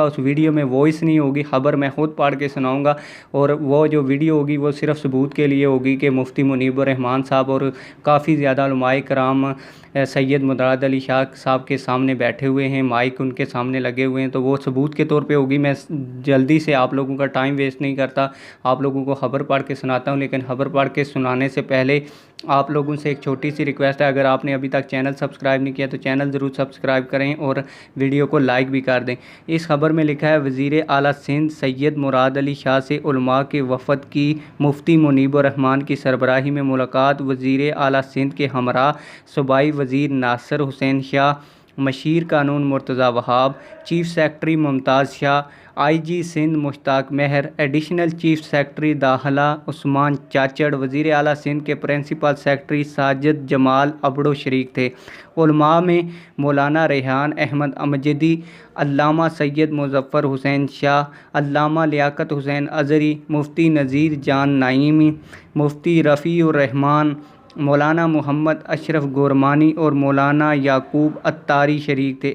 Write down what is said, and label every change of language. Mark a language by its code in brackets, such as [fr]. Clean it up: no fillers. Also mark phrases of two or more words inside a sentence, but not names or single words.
[ur] اس ویڈیو میں وائس نہیں ہوگی، خبر میں خود پڑھ کے سناؤں گا اور وہ جو ویڈیو ہوگی وہ صرف ثبوت کے لیے ہوگی کہ مفتی منیب الرحمٰن صاحب اور کافی زیادہ علمائے کرام سید مراد علی شاہ صاحب کے سامنے بیٹھے ہوئے ہیں، مائک ان کے سامنے لگے ہوئے ہیں، تو وہ ثبوت کے طور پہ ہوگی. میں جلدی سے آپ لوگوں کا [en] time waste [ur] نہیں کرتا، آپ لوگوں کو خبر پڑھ کے سناتا ہوں. لیکن خبر پڑھ کے سنانے سے پہلے آپ لوگوں سے ایک چھوٹی سی ریکویسٹ ہے، اگر آپ نے ابھی تک [en] channel subscribe [ur] نہیں کیا تو چینل ضرور سبسکرائب کریں اور ویڈیو کو لائک بھی کر دیں. اس خبر میں لکھا ہے, وزیر اعلیٰ سندھ سید مراد علی شاہ سے علما کے وفد کی مفتی منیب الرحمٰن کی سربراہی میں ملاقات. وزیر اعلیٰ سندھ کے ہمراہ صوبائی وزیر ناصر حسین شاہ، مشیر قانون مرتضیٰ وہاب, [en] chief secretary [ur] ممتاز شاہ، IG سندھ مشتاق مہر, [en] additional chief secretary [ur] داخلہ عثمان چاچڑ، وزیر اعلیٰ سندھ کے [en] principal secretary [ur] ساجد جمال ابڑو شریک تھے. علما میں مولانا ریحان احمد امجدی، علامہ سید مظفر حسین شاہ، علامہ لیاقت حسین ازہری، مفتی نذیر جان نعیمی، مفتی رفیع الرحمٰن، مولانا محمد اشرف گورمانی اور مولانا یعقوب عطاری شریک تھے.